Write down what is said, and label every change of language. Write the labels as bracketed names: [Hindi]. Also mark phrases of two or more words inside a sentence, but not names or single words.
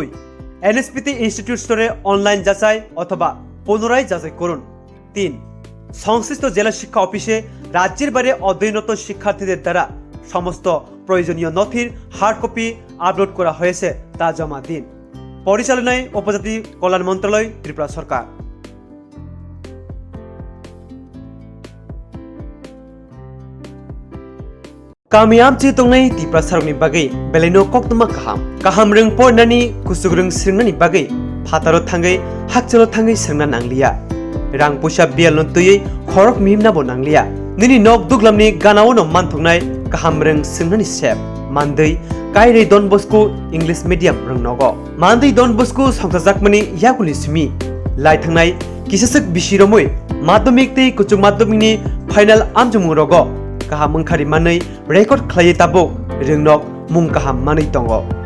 [Bangla] NSP-তে ইনস্টিটিউট স্তরে অনলাইন যাচাই অথবা পুনরায় যাচাই করুন। 3. সংশ্লিষ্ট জেলা শিক্ষা অফিসে রাজ্যের বাইরে অধ্যয়নরত শিক্ষার্থীদের দ্বারা সমস্ত প্রয়োজনীয় নথির [English] hard copy [Bangla] আপলোড করা হয়েছে তা জমা দিন। পরিচালনায় উপজাতি কল্যাণ মন্ত্রণালয়, ত্রিপুরা সরকার। [Kok Borok] Kami amci tongnai di prasaroni bagai beleno Koktwma kaham reng pornani kusuk reng sringnani bagai phataro thangai hakchalo thangai srengna nanglia rang pusa bialon tuyei khorok mimna bo nanglia nini nok duglamni ganao no manthungnai kaham reng sringnani sep mandei kairei Don Bosco [English] English medium [Kok Borok] reng nogo mandei Don Bosco songsajakmani yakuli simi lai thangnai kisasek bisiromoi madhyamik tei kuchuk madhyamikni final amjumung rogo kaham mungkhari manai record khlai tabo ringnok mung kaham manai tongo